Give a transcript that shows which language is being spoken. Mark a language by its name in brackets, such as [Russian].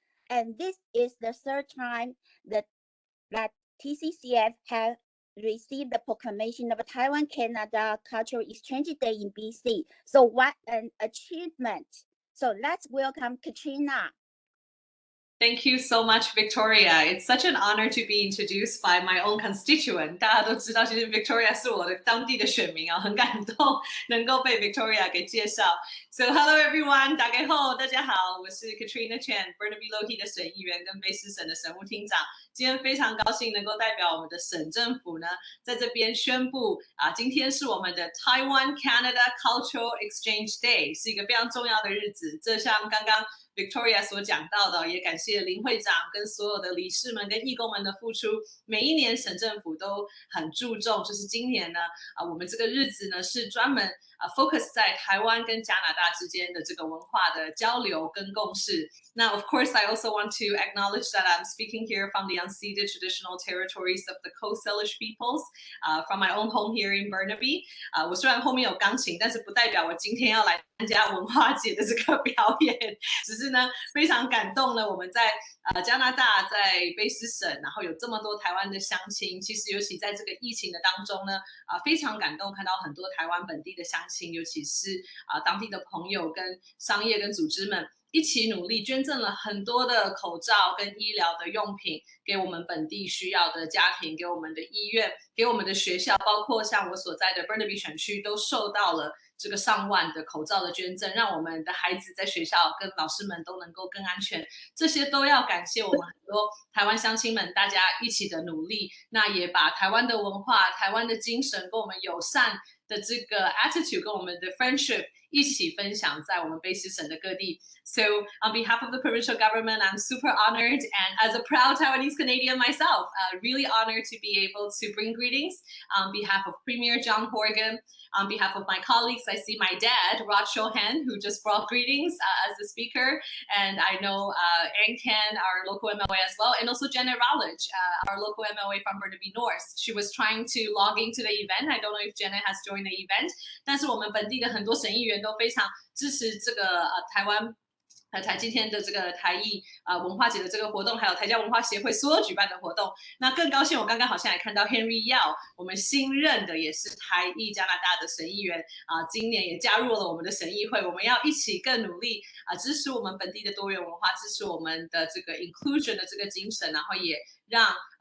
[English] And this is the third time that TCCF has received the proclamation of Taiwan-Canada Cultural Exchange Day in BC. So what an achievement. So let's welcome Katrina. Thank you so much, Victoria. It's such an honor to be introduced by my own constituent. [Chinese] 大家都知道，其实 Victoria 是我的当地的选民啊，很感动能够被 Victoria 给介绍。 [English] So hello everyone， [Chinese] 大家好，我是 Katrina Chen， Burnaby-Lougheed 的省议员跟卑诗省的省务厅长。今天非常高兴能够代表我们的省政府呢，在这边宣布今天是我们的 Taiwan-Canada Cultural Exchange Day， 是一个非常重要的日子。这像刚刚 Victoria 所讲到的，也感谢林会长跟所有的理事们跟义工们的付出。每一年省政府都很注重，就是今年呢，我们这个日子呢是专门focus 在台湾跟加拿大之间的这个文化的交流跟共识。 [English] Now, of course, I also want to acknowledge that I'm speaking here from the unceded traditional territories of the Coast Salish peoples, from my own home here in Burnaby. [Chinese] 我虽然后面有钢琴，但是不代表我今天要来参加文化节的这个表演。只是呢，非常感动呢，我们在加拿大，在卑诗省，然后有这么多台湾的乡亲。其实尤其在这个疫情的当中呢，非常感动，看到很多台湾本地的乡亲，尤其是当地的朋友跟商业跟组织们。一起努力捐赠了很多的口罩跟医疗的用品给我们本地需要的家庭，给我们的医院，给我们的学校，包括像我所在的 Burnaby 选区都受到了这个上万的口罩的捐赠，让我们的孩子在学校跟老师们都能够更安全。这些都要感谢我们很多台湾乡亲们大家一起的努力，那也把台湾的文化、台湾的精神跟我们友善的这个 attitude 跟我们的 friendship 一起分享在我们卑诗省的各地。 [English] So on behalf of the provincial government, I'm super honored, and as a proud Taiwanese Canadian myself, really honored to be able to bring greetings on behalf of Premier John Horgan, on behalf of my colleagues. I see my dad, Rod Shohan, who just brought greetings as the speaker, and I know Ann Ken, our local MLA as well, and also Janet Rowledge, our local MLA from Burnaby North. She was trying to log into the event. I don't know if Janet has joined the event, [Chinese] 但是我们本地的很多省议员都非常支持这个台湾。今天的这个台艺文化节的这个活动，还有台加文化协会所有举办的活动，那更高兴，我刚刚好像也看到 Henry Yao， 我们新任的也是台艺加拿大的省议员今年也加入了我们的省议会，我们要一起更努力支持我们本地的多元文化，支持我们的这个 inclusion 的这个精神，然后也让